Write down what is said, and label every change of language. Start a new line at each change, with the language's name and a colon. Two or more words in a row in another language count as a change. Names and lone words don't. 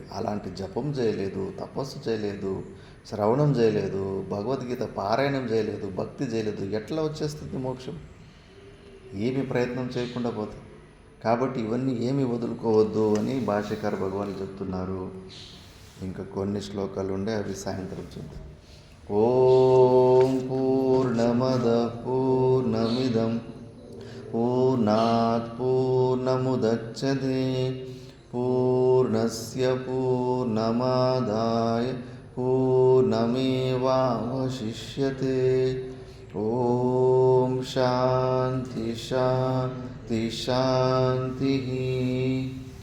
Telugu: అలాంటి జపం చేయలేదు, తపస్సు చేయలేదు, శ్రవణం చేయలేదు, భగవద్గీత పారాయణం చేయలేదు, భక్తి చేయలేదు, ఎట్లా వచ్చేస్తుంది మోక్షం? ఏమి ప్రయత్నం చేయకుండా పోతుంది. కాబట్టి ఇవన్నీ ఏమి వదులుకోవద్దు అని భాష్యకార భగవాన్ చెప్తున్నారు. ఇంకా కొన్ని శ్లోకాలు ఉండే, అవి సాయంత్రం చూద్దాం.
Sanskrit: ఓం పూర్ణమద పూర్ణమిదం పూర్ణాత్ పూర్ణముదచ్యతే పూర్ణస్య పూర్ణమాదాయ పూర్ణమేవావశిష్యతే. ఓం శాంతి శాంతి శాంతి.